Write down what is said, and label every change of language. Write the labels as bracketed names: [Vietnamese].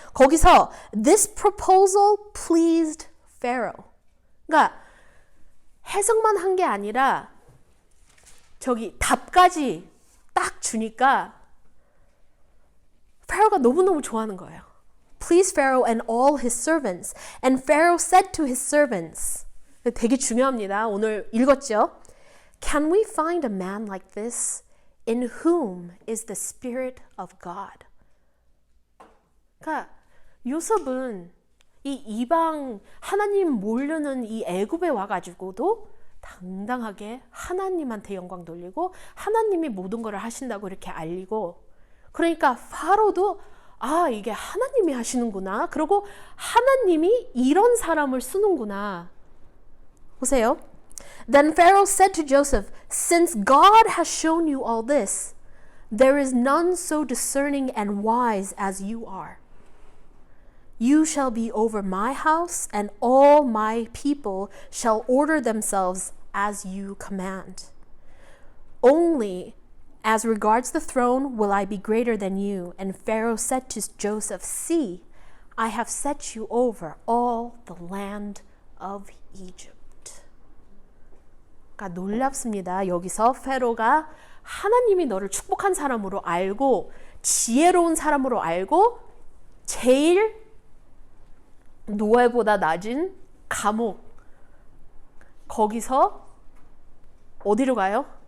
[Korean] 거기서 [English] This proposal pleased Pharaoh. [Korean] 그러니까 해석만 한 게 아니라 답까지 딱 주니까 파로가 너무너무 좋아하는 거예요. [English] Please Pharaoh and all his servants. And Pharaoh said to his servants. [Korean] 되게 중요합니다. 오늘 읽었죠? [English] Can we find a man like this? In whom is the Spirit of God? [Korean] 그러니까 요셉은 이 이방 하나님 모르는 이 애굽에 와가지고도 당당하게 하나님한테 영광 돌리고 하나님이 모든 것을 하신다고 이렇게 알리고 그러니까 파로도 이게 하나님이 하시는구나. 그리고 하나님이 이런 사람을 쓰는구나. 보세요. [English] Then Pharaoh said to Joseph, Since God has shown you all this, there is none so discerning and wise as you are. You shall be over my house, and all my people shall order themselves as you command. Only as regards the throne will I be greater than you. And Pharaoh said to Joseph, See, I have set you over all the land of Egypt. [Korean] 그러니까 놀랍습니다. 여기서 페로가 하나님이 너를 축복한 사람으로 알고 지혜로운 사람으로 알고 제일 노예보다 낮은 감옥, 거기서 어디로 가요?